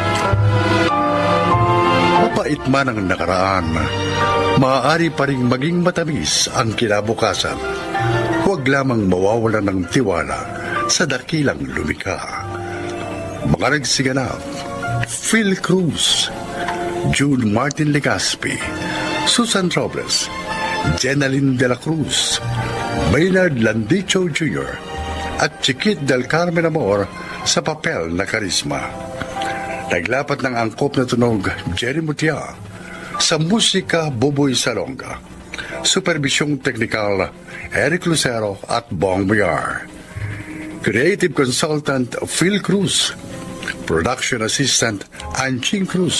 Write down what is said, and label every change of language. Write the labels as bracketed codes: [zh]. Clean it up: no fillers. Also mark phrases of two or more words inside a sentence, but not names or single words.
[tl] Mapait man ang nakaraan, maaari pa rin maging matamis ang kinabukasan. Huwag lamang mawawalan ng tiwala sa dakilang lumikha. Mga nagsiganap, Phil Cruz, June Martin Legaspi, Susan Robles, Jenaline de la Cruz, Maynard Landicho Jr., at Chiquit del Carmen Amor sa papel na Karisma. Naglapat ng angkop na tunog Jerry Mutia, sa musika Buboy Salonga, supervisyong teknikal Eric Lucero at Bong Biar, [en] creative consultant [tl] Phil Cruz, [en] production assistant [tl] Anching Cruz.